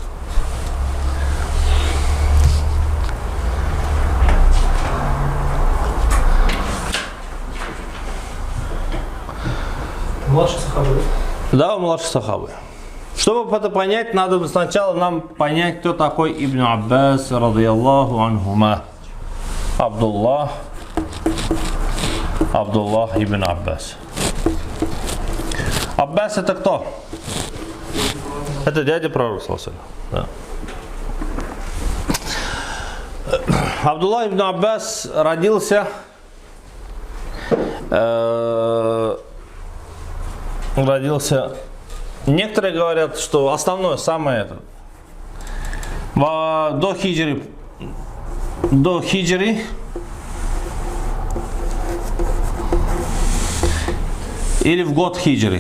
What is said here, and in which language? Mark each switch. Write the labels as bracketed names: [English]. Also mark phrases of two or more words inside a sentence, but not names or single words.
[Russian] Младший сахабы. Да, младший сахабы. Чтобы это понять, надо сначала нам понять, кто такой Ибн Аббас, [Arabic] رضي الله عنهما. [Russian] Абдуллах ибн Аббас. Аббас это кто? Это дядя пророка, да. Абдуллах ибн Аббас родился некоторые говорят, что основное, самое это до хиджри или в год хиджри.